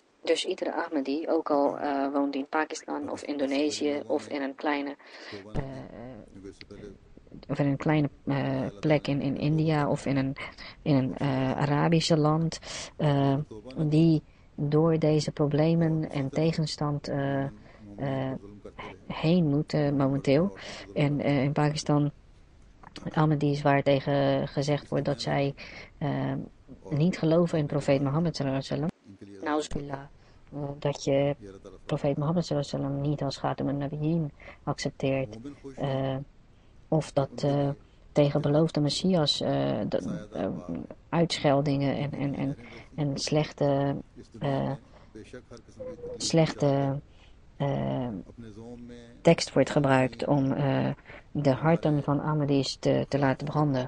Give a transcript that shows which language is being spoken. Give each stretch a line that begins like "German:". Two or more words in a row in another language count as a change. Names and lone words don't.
Dutch: Dus iedere Ahmadi, ook al woont in Pakistan of Indonesië of in een kleine plek in India of in een Arabische land, die door deze problemen en tegenstand heen moeten momenteel. En in Pakistan Ahmadis waar tegen gezegd wordt dat zij niet geloven in profeet Mohammed
Arabic: صلى الله عليه وسلم.
Dutch: Nauzubillah, dat je profeet Mohammed
Arabic: صلى الله عليه وسلم
Dutch: niet als
Arabic: خاتم النبيين
Dutch: accepteert. Of dat tegen beloofde Messias uitscheldingen en slechte tekst wordt gebruikt om de harten van Ahmadis te laten branden.